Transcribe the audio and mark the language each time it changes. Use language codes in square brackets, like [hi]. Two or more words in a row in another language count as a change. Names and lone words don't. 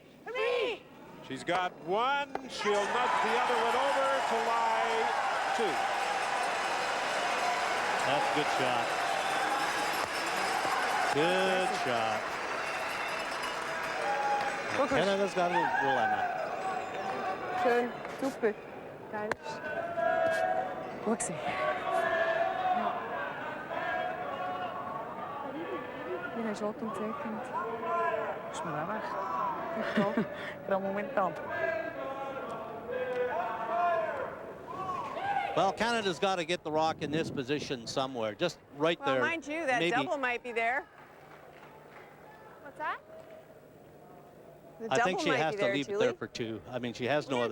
[en] She's She's got one. She'll nudge the other one over to lie 2. That's a good shot. Good shot. Canada's got a little dilemma. [de] Schön, super. Geil. [nl] Goed gezien. Ja, hij is ook ontekend. Is maar dat weg. Toch? Voor een moment dan. [en] Well, Canada's got to get the rock in this position somewhere, just right Well, there. mind you, that Maybe. double might be there. What's that? The I think double she might has be to there, leave it Julie. there for 2. I mean, she has no other